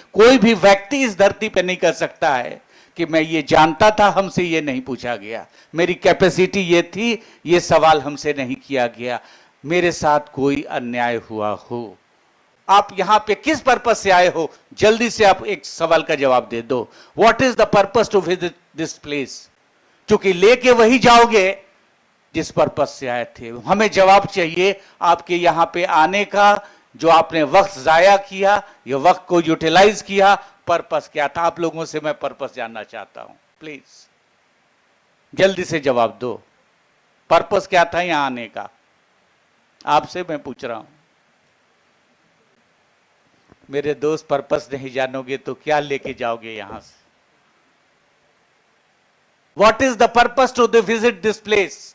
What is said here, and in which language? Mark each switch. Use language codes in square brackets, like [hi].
[hi] कोई भी व्यक्ति इस धरती पे नहीं कर सकता है कि मैं ये जानता था, हमसे ये नहीं पूछा गया, मेरी कैपेसिटी ये थी, ये सवाल हमसे नहीं किया गया, मेरे साथ कोई अन्याय हुआ हो। आप यहां पे किस पर्पस से आए हो, जल्दी से आप एक सवाल का जवाब दे दो। [en] What is the purpose to visit this place? [hi] क्योंकि लेके वही जाओगे जिस पर्पस से आए थे। हमें जवाब चाहिए आपके यहां पे आने का, जो आपने वक्त जाया किया, ये वक्त को यूटिलाइज किया, पर्पस क्या था? आप लोगों से मैं पर्पस जानना चाहता हूं, प्लीज जल्दी से जवाब दो। पर्पस क्या था यहां आने का? आपसे मैं पूछ रहा हूं। मेरे दोस्त, पर्पस नहीं जानोगे तो क्या लेके जाओगे यहां से? [en] What is the purpose to visit this place?